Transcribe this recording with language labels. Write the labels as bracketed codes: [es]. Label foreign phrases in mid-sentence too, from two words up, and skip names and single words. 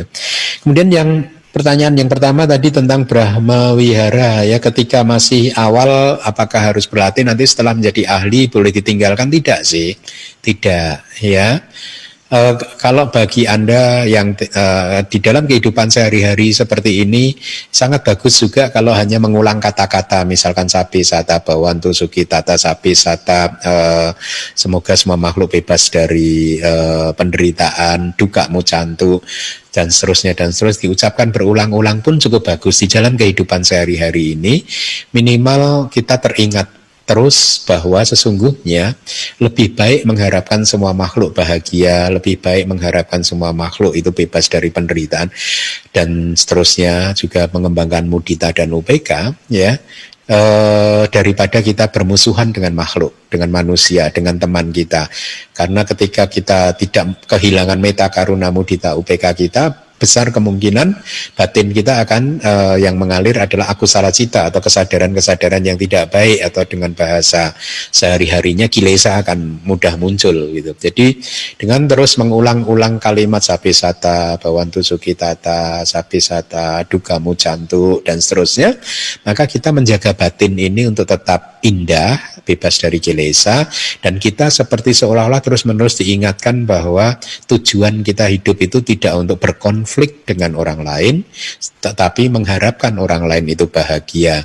[id] Kemudian pertanyaan yang pertama tadi tentang Brahma Wihara ya, ketika masih awal apakah harus berlatih, nanti setelah menjadi ahli boleh ditinggalkan? Tidak sih, tidak ya. Kalau bagi Anda yang di dalam kehidupan sehari-hari seperti ini, sangat bagus juga kalau hanya mengulang kata-kata, misalkan [pi] sapi sata bawantu suki tata sapi sata, [id] semoga semua makhluk bebas dari penderitaan, [pi] duka mucantu, [id] dan seterusnya diucapkan berulang-ulang pun cukup bagus. Di dalam kehidupan sehari-hari ini minimal kita teringat terus bahwa sesungguhnya lebih baik mengharapkan semua makhluk bahagia, lebih baik mengharapkan semua makhluk itu bebas dari penderitaan, dan seterusnya juga mengembangkan mudita dan upeka ya, daripada kita bermusuhan dengan makhluk, dengan manusia, dengan teman kita. Karena ketika kita tidak kehilangan [pi] meta karuna mudita upeka [id] kita, besar kemungkinan batin kita akan yang mengalir adalah [pi] akusala cita [id] atau kesadaran-kesadaran yang tidak baik, atau dengan bahasa sehari-harinya kilesa akan mudah muncul gitu. Jadi dengan terus mengulang-ulang kalimat [pi] sapi sata bawantu sukitata, sapi sata duka mucantu [id] dan seterusnya, maka kita menjaga batin ini untuk tetap indah, bebas dari kilesa, dan kita seperti seolah-olah terus-menerus diingatkan bahwa tujuan kita hidup itu tidak untuk berkonflik dengan orang lain, tetapi mengharapkan orang lain itu bahagia.